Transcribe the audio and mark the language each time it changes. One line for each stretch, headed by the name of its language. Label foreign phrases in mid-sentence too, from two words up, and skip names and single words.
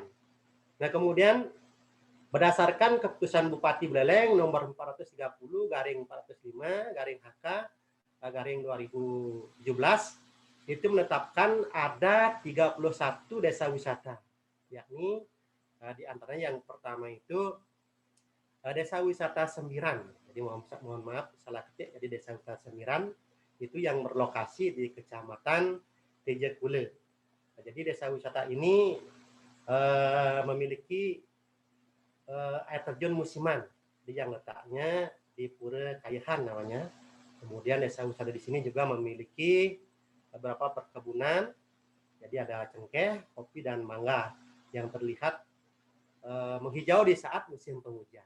Indonesian: Nah, kemudian berdasarkan keputusan Bupati Buleleng nomor 435/HK/2017 itu menetapkan ada 31 desa wisata, yakni di antaranya yang pertama itu desa wisata Sembiran. Jadi mohon maaf salah ketik, jadi desa wisata Sembiran itu yang berlokasi di Kecamatan Tejekule. Nah, jadi desa wisata ini memiliki air terjun musiman, yang letaknya di Pura Kayahan namanya. Kemudian desa wisata di sini juga memiliki beberapa perkebunan, jadi ada cengkeh, kopi, dan mangga yang terlihat menghijau di saat musim penghujan.